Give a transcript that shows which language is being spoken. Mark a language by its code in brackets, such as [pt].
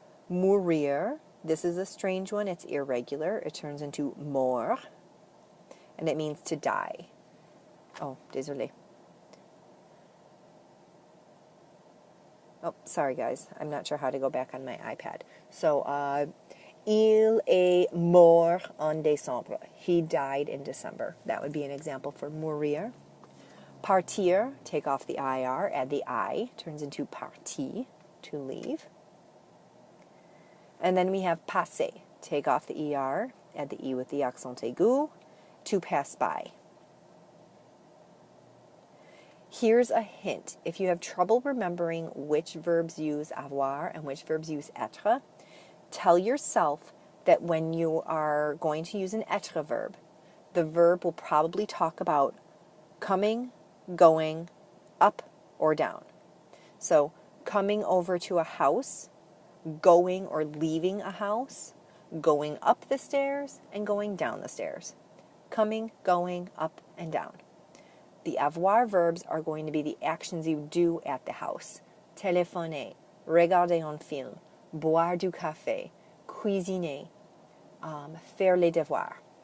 [en] Mourir, this is a strange one, it's irregular. It turns into mort, and it means to die. [fr] Oh, désolé. [en] Oh, sorry guys, I'm not sure how to go back on my iPad. [fr] So, il est mort en décembre. [en] He died in December. That would be an example for mourir. Partir, take off the IR, add the I, turns into parti, to leave. And then we have passer, take off the ER, add the E with the accent aigu, to pass by. Here's a hint. If you have trouble remembering which verbs use avoir and which verbs use être, tell yourself that when you are going to use an être verb, the verb will probably talk about coming, going, up, or down. So, coming over to a house, going or leaving a house, going up the stairs, and going down the stairs. Coming, going, up, and down. The avoir verbs are going to be the actions you do at the house. [fr] Téléphoner, regarder un film, boire du café, cuisiner, faire les devoirs.